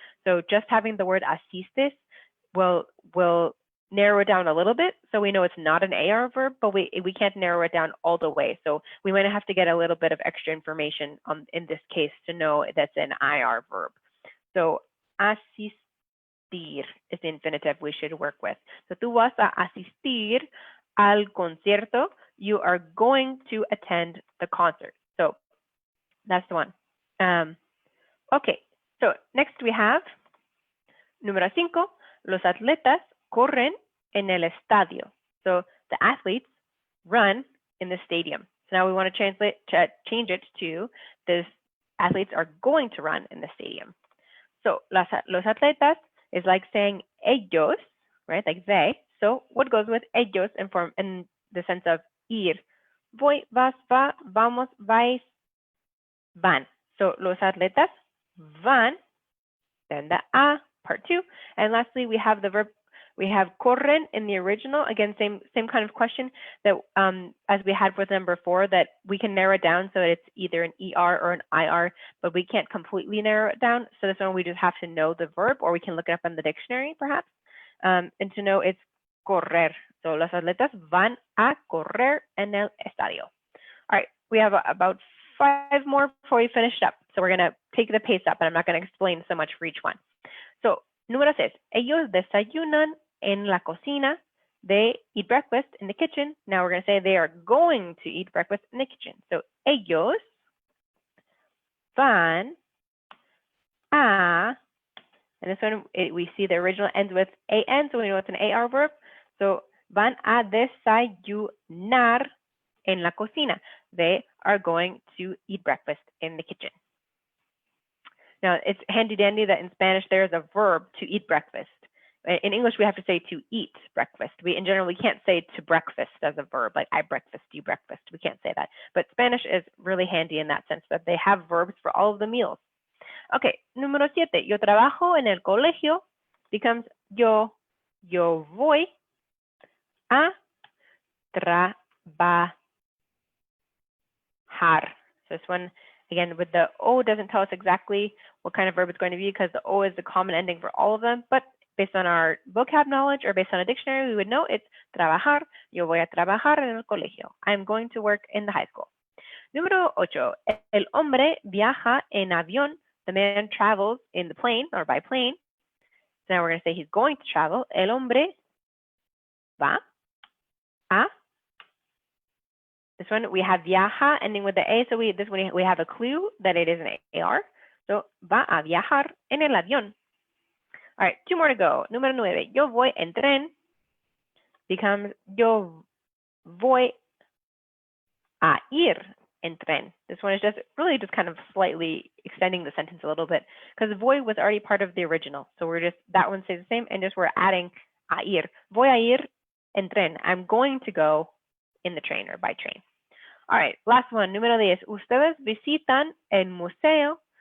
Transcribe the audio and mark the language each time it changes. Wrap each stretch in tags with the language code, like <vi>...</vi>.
<en>So just having the word asistes will narrow it down a little bit, so we know it's not an AR verb, but we can't narrow it down all the way. So we might have to get a little bit of extra information in this case to know that's an IR verb. So asistir is the infinitive we should work with.</en> <es>So tú vas a asistir al concierto.</es> <en>You are going to attend the concert. So that's the one. Okay, so next we have</en> <es>número 5, los atletas corren en el estadio.</es> <en>So the athletes run in the stadium. So now we want to change it to the athletes are going to run in the stadium. So los atletas is like saying ellos, right? Like they. So what goes with ellos in the sense of ir?</en> <es>Voy, vas, va, vamos, vais, van.</es> <en>So los atletas van, then the a, part 2. And lastly, we have the verb. We have corren in the original. Again, same kind of question that as we had with number 4, that we can narrow it down so that it's either an ER or an IR, but we can't completely narrow it down. So this one we just have to know the verb, or we can look it up in the dictionary perhaps, and to know it's correr.</en> <es>So los atletas van a correr en el estadio.</es> <en>All right, we have about 5 more before we finish up. So we're going to take the pace up, and I'm not going to explain so much for each one.</en> <es>So número 6, ellos desayunan en la cocina.</es> <en>They eat breakfast in the kitchen. Now we're going to say they are going to eat breakfast in the kitchen. So</en> <es>ellos van a,</es> <en>and this one we see the original ends with an, so we know it's an AR verb.</en> <es>So van a desayunar en la cocina.</es> <en>They are going to eat breakfast in the kitchen. Now, it's handy dandy that in Spanish there is a verb to eat breakfast. In English, we have to say to eat breakfast. In general, we can't say to breakfast as a verb, like I breakfast, you breakfast. We can't say that. But Spanish is really handy in that sense, that they have verbs for all of the meals.</en> <es>Okay, número 7, yo trabajo en el colegio becomes yo voy a trabajar.</es> <en>So this one, again, with the O doesn't tell us exactly what kind of verb it's going to be, because the O is the common ending for all of them. But based on our vocab knowledge or based on a dictionary, we would know it's trabajar.</en> <es>Yo voy a trabajar en el colegio.</es> <en>I'm going to work in the high school.</en> <es>Número 8, el hombre viaja en avión.</es> <en>The man travels in the plane or by plane. So now we're going to say he's going to travel.</en> <es>El hombre va a.</es> <en>This one we have viaja ending with the A, so this one we have a clue that it is an AR. So</en> <es>va a viajar en el avión.</es> <en>All right, 2 more to go.</en> <es>Número 9, yo voy en tren becomes yo voy a ir en tren.</es> <en>This one is just really just kind of slightly extending the sentence a little bit, because voy was already part of the original. So we're just, that one stays the same, and just we're adding a ir.</en> <es>Voy a ir en tren.</es> <en>I'm going to go in the train or by train. All right, last one, número 10.</en> <es>Ustedes visitan el museo.</es>